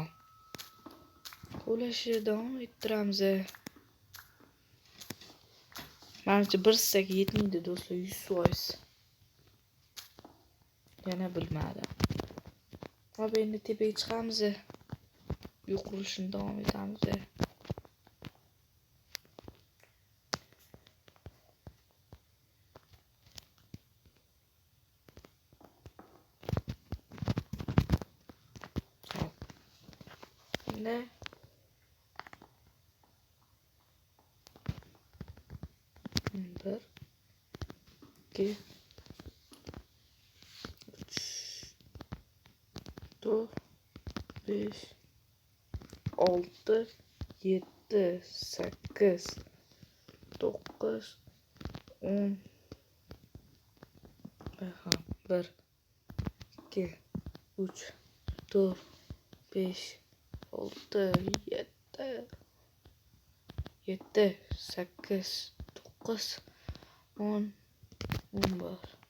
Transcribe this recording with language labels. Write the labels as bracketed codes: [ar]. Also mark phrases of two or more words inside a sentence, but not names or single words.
[uz] Qo'llashni davom ettiramiz. Menimcha bir stack yetmaydi do'stlar, 100%. Yana bilmadim. Hop, endi tepaga chiqamiz. Uy qurilishini davom etamiz. Ne? [tr] Bir, iki, üç, dört, beş, altı, yedi, sekiz, dokuz, 10. Aha, 1, 2, 3, 4, 5, 6, 7, 8, 9, 10, 11.